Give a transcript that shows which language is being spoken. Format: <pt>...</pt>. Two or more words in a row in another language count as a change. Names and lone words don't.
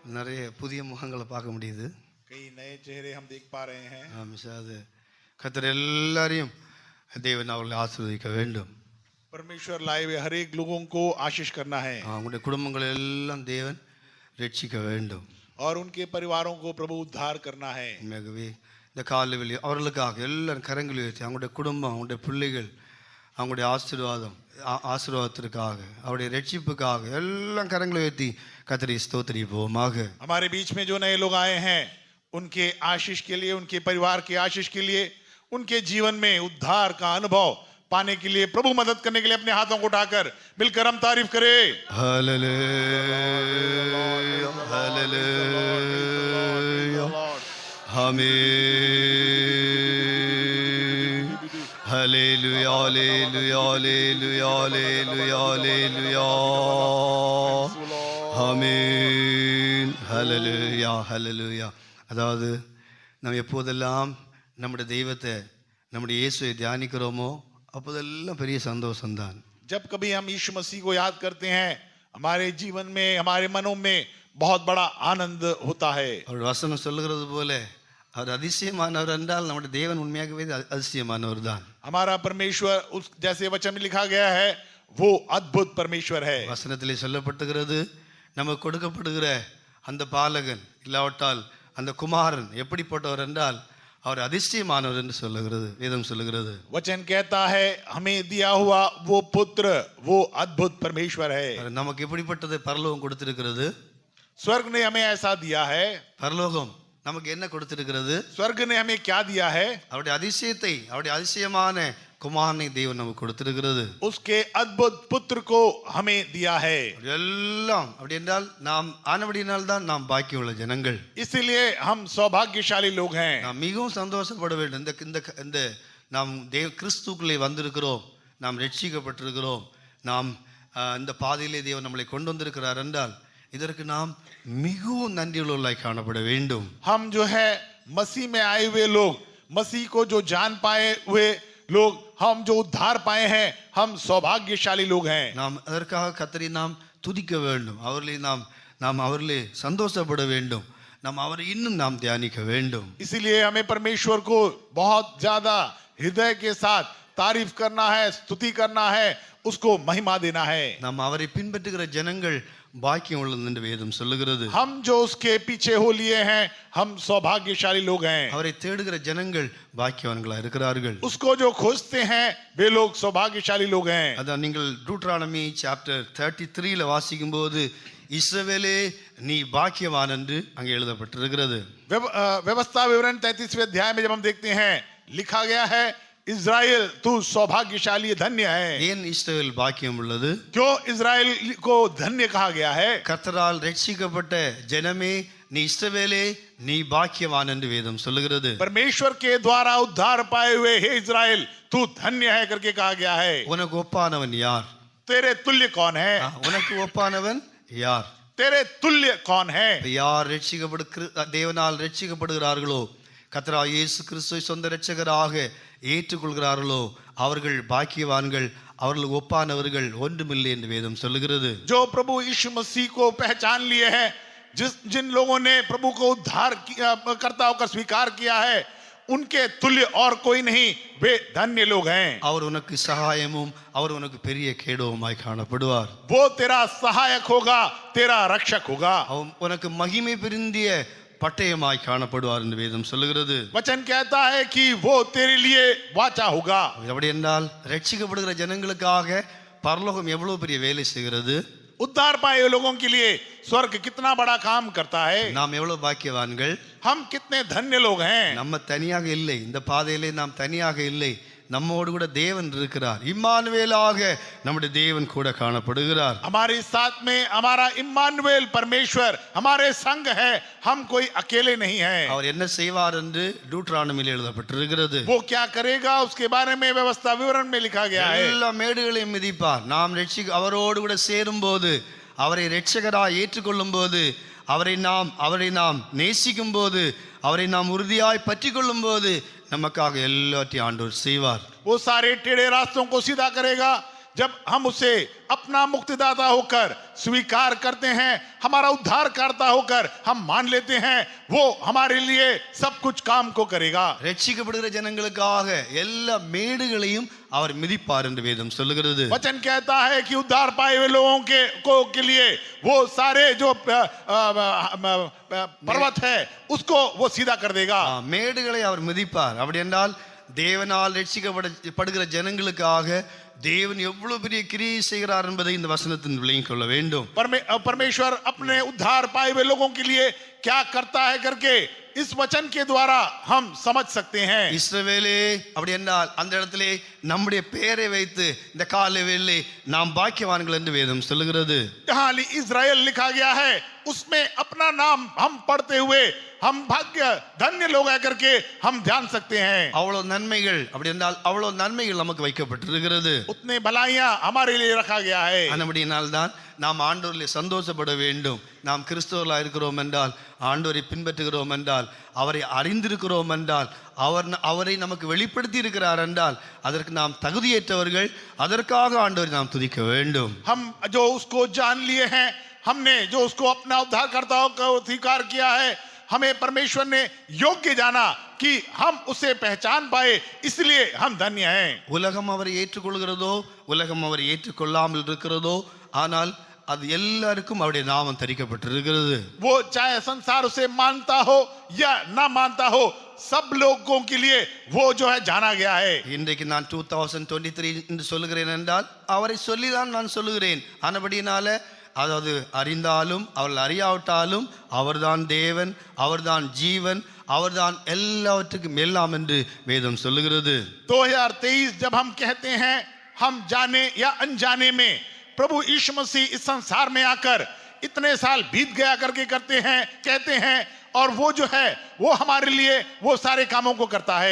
<ta>நிறைய புதிய முகங்களை பார்க்க முடியுது.</ta> <hi>कई नए चेहरे हम देख पा रहे हैं.</hi> <ta>அது கர்த்தர் எல்லாரையும் தேவன் அவர்களை ஆசீர்வதிக்க வேண்டும்.</ta> <hi>परमेश्वर लाए हुए हर एक लोगों को आशीष करना है</hi> <ta>அவங்களுடைய குடும்பங்களை எல்லாம் தேவன் ரட்சிக்க வேண்டும்.</ta> <hi>और उनके परिवारों को प्रभु उद्धार करना है.</hi> <ta>உண்மையாகவே இந்த காலைவெளி அவர்களுக்காக எல்லாரும் கரங்களை உயர்த்தி அவங்களுடைய குடும்பம், அவங்களுடைய பிள்ளைகள், அவங்களுடைய ஆசீர்வாதத்திற்காக, அவருடைய ரட்சிப்புக்காக எல்லாம் கரங்களை உயர்த்தி கர்த்தரை ஸ்தோத்திரிப்போமாக.</ta> <hi>हमारे बीच में जो नए लोग आए हैं उनके आशीष के लिए, उनके परिवार के आशीष के लिए, उनके जीवन में उद्धार का अनुभव पाने के लिए, प्रभु मदद करने के लिए अपने हाथों को उठाकर मिलकर हम तारीफ करें. हालेलुया हालेलुया आमीन. हालेलुया हालेलुया हालेलुया हालेलुया हालेलुया ஆமென்.</hi> <ta>ஹல்லேலூயா ஹல்லேலூயா. அதாவது நம்ம எப்போதெல்லாம் நம்முடைய தெய்வத்தை, நம்முடைய இயேசுவை தியானிக்கிறோமோ அப்போதெல்லாம் பெரிய சந்தோஷம்தான்.</ta> <hi>जब कभी हम यीशु मसीह को याद करते हैं, हमारे जीवन में, हमारे मनों में बहुत बड़ा आनंद होता है.</hi> <ta>அவர் வசனம் சொல்லுகிறது போல அவர் அதிசயமானவர் என்றால் நம்முடைய தேவன் உண்மையாகவே அதிசயமானவர் தான்.</ta> <hi>हमारा परमेश्वर उस जैसे वचन में लिखा गया है वो अद्भुत परमेश्वर है.</hi> <ta>வசனத்திலே சொல்லப்பட்டுகிறது, நமக்கு கொடுக்கப்படுகிற அந்த பாலகன் இல்லாவிட்டால் அந்த குமாரன் எப்படிப்பட்டவர் என்றால் அவர் அதிசயமானவர் என்று சொல்லுகிறது, வேதம் சொல்லுகிறது.</ta> <hi>वचन कहता है हमें दिया हुआ वो पुत्र वो अद्भुत परमेश्वर है.</hi> <ta>நமக்கு எப்படிப்பட்டதை பரலோகம் கொடுத்திருக்கிறது?</ta> <hi>स्वर्ग ने हमें ऐसा दिया है.</hi> <ta>பரலோகம் நமக்கு என்ன கொடுத்திருக்கிறது?</ta> <hi>स्वर्ग ने हमें क्या दिया है?</hi> <ta>அவருடைய அதிசயத்தை, அவருடைய அதிசயமான குமாரனை தேவன் நமக்கு கொடுத்திருக்கிறது.</ta> <hi>उसके अद्भुत पुत्र को हमें दिया है.</hi> <ta>எல்லாம் அப்படி என்றால் நாம் ஆனபடியினால் தான் நாம் பாக்கியமுள்ள ஜனங்கள்.</ta> <hi>इसलिए हम सौभाग्यशाली लोग हैं.</hi> <ta>நாம் மிகவும் சந்தோஷப்பட வேண்டும். இந்த நாம் கிறிஸ்துக்குள்ளே வந்திருக்கிறோம், நாம் ரட்சிக்கப்பட்டிருக்கிறோம், நாம் இந்த பாதையிலே தேவன் நம்மளை கொண்டு வந்திருக்கிறார் என்றால் இதற்கு நாம் மிகவும் நன்றியுள்ளவர்களாய் காணப்பட வேண்டும்.</ta> <hi>हम जो है मसीह में आए हुए लोग, मसीह को जो जान पाए हुए लोग, हम जो उद्धार पाए हैं, हम सौभाग्यशाली लोग हैं.</hi> <ta>நாம் அதற்காக கர்த்தரை நாம் துதிக்க வேண்டும், நாம் அவரிலே சந்தோஷப்பட வேண்டும், நாம் அவரை இன்னும் நாம் தியானிக்க வேண்டும்.</ta> <hi>इसीलिए हमें परमेश्वर को बहुत ज्यादा हृदय के साथ तारीफ करना है, स्तुति करना है, उसको महिमा देना है.</hi> <ta>நாம் அவரை பின்பற்றுகிற ஜனங்கள் பாக்கியம் உள்ளது என்று வேதம் சொல்லுகிறது.</ta> <hi>हम जो उसके पीछे हो लिए हैं हम सौभाग्यशाली लोग हैं.</hi> <ta>அவரை தேடுகிற ஜனங்கள் பாக்கியவான்களா இருக்கிறார்கள்.</ta> <hi>उसको जो खोजते हैं वे लोग सौभाग्यशाली लोग हैं.</hi> <ta>அதான் நீங்கள்</ta> <en>Deuteronomy chapter</en> <ta>33ல வாசிக்கும் போது இஸ்ரவேலே நீ பாக்கியவான் என்று அங்கே எழுதப்பட்டிருக்கிறது.</ta> <hi>व्यवस्था विवरण 33वें अध्याय में जब हम देखते हैं लिखा गया है इस्राएल तू सौभाग्यशाली धन्य है.</hi> <ta>ஏன் இஸ்ரவேல் பாக்கியம் உள்ளது?</ta> <hi>क्यों इस्राएल को धन्य कहा गया है?</hi> <ta>கர்த்தரால் ரட்சிக்கப்பட்ட ஜனமே நீ இஸ்ரவேலே நீ பாக்கியவான் என்று வேதம் சொல்லுகிறது.</ta> <hi>परमेश्वर के द्वारा उद्धार पाए हुए हे इस्राएल तू धन्य है करके कहा गया है.</hi> <ta>உனக்கு ஒப்பானவன் யார்?</ta> <hi>तेरे तुल्य कौन है?</hi> <ta>உனக்கு ஒப்பானவன் யார்?</ta> <hi>तेरे तुल्य कौन है?</hi> <ta>யார் தேவனால் ரட்சிக்கப்படுகிறார்களோ, கர்த்தராகிய இயேசு கிறிஸ்துவை சொந்த இரட்சகராக ஏற்றுக்கொள்கிறார்களோ அவர்கள் பாக்கியவான்கள், அவர்கள் ஒப்பானவர்கள் ஒன்றுமில்லை என்று வேதம் சொல்லுகிறது.</ta> <hi>जो प्रभु यीशु मसीह को पहचान लिए हैं, जिन लोगों ने प्रभु को उद्धार करता होकर स्वीकार किया है, उनके तुल्य और कोई नहीं, वे धन्य लोग हैं.</hi> <ta>அவர் உனக்கு சகாயமும் அவர் உனக்கு பெரிய கேடவுமாய் காணப்படுவார்.</ta> <hi>वो तेरा सहायक होगा, तेरा रक्षक होगा.</hi> <ta>உனக்கு மகிமை பொருந்திய பட்டயமாய் காணப்படுவார் என்று வேதம் சொல்லுகிறது.</ta> <hi>वचन कहता है कि वो तेरे लिए वाचा होगा.</hi> <ta>அப்படி என்றால் ரட்சிக்கப்படுகிற ஜனங்களுக்காக பரலோகம் எவ்வளவு பெரிய வேலை செய்கிறது.</ta> <hi>उद्धार पाए लोगों के लिए स्वर्ग कितना बड़ा काम करता है.</hi> <ta>நாம் எவ்வளவு பாக்கியவான்கள்,</ta> <hi>हम कितने धन्य लोग हैं.</hi> <ta>நம்ம தனியாக இல்லை, இந்த பாதையிலே நாம் தனியாக இல்லை, நம்மோடு கூட தேவன் இருக்கிறார். இம்மானுவேலாக நம்முடைய தேவன் கூட காணப்படுகிறார்.</ta> <hi>हमारे साथ में हमारा इम्मानुएल परमेश्वर हमारे संग है, हम कोई अकेले नहीं हैं.</hi> <ta>அவர் என்ன செய்வார் என்று டூட்ரானமில் எழுதப்பட்டிருக்கிறது.</ta> <hi>वो क्या करेगा उसके बारे में व्यवस्था विवरण में लिखा गया है.</hi> <ta>எல்லா மேடுகளையும் மிதிப்பார். நாம் அவரோடு கூட சேரும் போது, அவரை இரட்சகராய் ஏற்றுக்கொள்ளும் போது, அவரை நாம் நேசிக்கும் போது, அவரை நாம் உறுதியாய் பற்றி கொள்ளும் போது நமக்காக எல்லாத்தையும் ஆண்டவர் செய்வார்.</ta> <hi>वो सारे टेढ़े रास्तों को सीधा करेगा, जब हम उसे अपना मुक्तिदाता होकर स्वीकार करते हैं, हमारा उद्धारकर्ता होकर हम मान लेते हैं, वो हमारे लिए सब कुछ काम को करेगा।</hi> <ta>ரட்சிக்கப்படுகிற ஜனங்களுக்காக எல்லா மேடுகளையும் அவர் மிதிப்பார் என்று வேதம் சொல்லுகிறது.</ta> <hi>वचन कहता है कि उद्धार पाए हुए लोगों के लिए वो सारे जो पर्वत है उसको वो सीधा कर देगा।</hi> <ta>மேடுகளை அவர் மிதிப்பார். அப்படி என்றால் தேவனால் ரட்சிக்கப்படுகிற ஜனங்களுக்காக தேவன் எவ்வளவு பெரிய கிரியை செய்கிறார் என்பதை இந்த வசனத்தின் விளங்கிக் கொள்ள வேண்டும்.</ta> <hi>परमेश्वर अपने उद्धार पाए हुए लोगों के लिए क्या करता है करके इस वचन के द्वारा हम समझ सकते हैं.</hi> <ta>இஸ்ரவேலே அப்படி என்றால் அந்த இடத்திலே நம்முடைய பெயரை வைத்து இந்த காலவேளை நாம் பாக்கியவான்கள் என்று வேதம் சொல்லுகிறது.</ta> <hi>जहां इस्राएल लिखा गया है उसमें अपना नाम हम पढ़ते हुए हम भाग्य धन्य लोग है करके हम ध्यान सकते हैं.</hi> <ta>அவ்வளவு நன்மைகள் அப்படி என்றால் அவ்வளவு நன்மைகள் நமக்கு வைக்கப்பட்டிருக்கிறது.</ta> <hi>उतने भलाइयां हमारे लिए रखा गया है.</hi> <ta>அப்படினால் தான் நாம் ஆண்டவரிலே சந்தோஷப்பட வேண்டும். நாம் கிறிஸ்தவர்களாக இருக்கிறோம் என்றால், ஆண்டவரை பின்பற்றுகிறோம் என்றால், அவரை அறிந்திருக்கிறோம் என்றால், அவரை நமக்கு வெளிப்படுத்தி இருக்கிறார் என்றால் அதற்கு நாம் தகுதியற்றவர்கள். அதற்காக ஆண்டவரை நாம் துதிக்க வேண்டும்.</ta> <hi>हम जो उसको जान लिए हैं, हमने जो उसको अपना उद्धारकर्ता को स्वीकार किया है, हमें परमेश्वर ने योग्य जाना कि हम उसे पहचान पाए, इसलिए हम धन्य हैं.</hi> <ta>உலகம் அவரை ஏற்றுக்கொள்கிறதோ உலகம் அவரை ஏற்றுக்கொள்ளாமல் இருக்கிறதோ, ஆனால் அது எல்லாருக்கும் அவருடைய நாமம் தரிக்கப்பட்டிருக்கிறது.</ta> <hi>वो चाहे संसार उसे मानता हो या ना मानता हो, सब लोगों के लिए वो जो है जाना गया है.</hi> <ta>இன்றைக்கு நான் 2023 என்று சொல்லுகிறேன் என்றால் அவரை சொல்லிதான் நான் சொல்லுகிறேன். ஆனபடினால அதாவது அறிந்தாலும் அவர்கள் அறியாவிட்டாலும் அவர்தான் தேவன், அவர்தான் ஜீவன், அவர்தான் எல்லாவற்றுக்கும் எல்லாம் என்று வேதம் சொல்லுகிறது.</ta> <hi>2023 जब हम कहते हैं हम जाने या अनजाने में प्रभु यीशु मसीह इस संसार में आकर इतने साल बीत गया करके कहते हैं, और वो जो है वो हमारे लिए वो सारे कामों को करता है.</hi>